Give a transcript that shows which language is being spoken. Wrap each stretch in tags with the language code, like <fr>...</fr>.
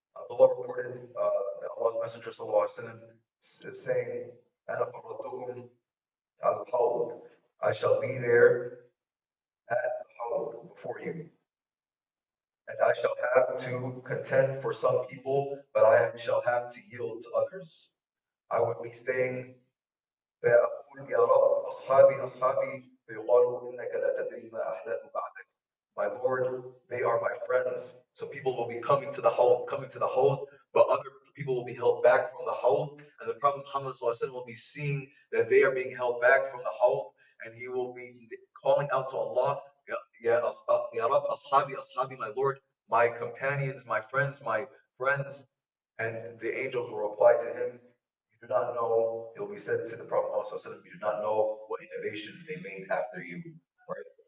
<en>Allah reported that Allah's Messenger sallallahu alaihi wasallam is saying, "Ana farratukum al-hawd." I shall be there at the hawd before you, and I shall have to contend for some people, but I shall have to yield to others. I would be saying,</en> <ar>فيقول يا رب أصحابي أصحابي فيقال إنك لا تدري ما أحدث بعدك.</ar> <en>My Lord, they are my friends. So people will be coming to the hold, but other people will be held back from the hold, and the Prophet Muhammad ﷺ will be seeing that they are being held back from the hold, and he will be calling out to Allah, Ya Rab, Ashabi, Ashabi, my Lord, my companions, my friends, and the angels will reply to him, you do not know, it will be said to the Prophet ﷺ, you do not know what innovations they made after you. Right?</en>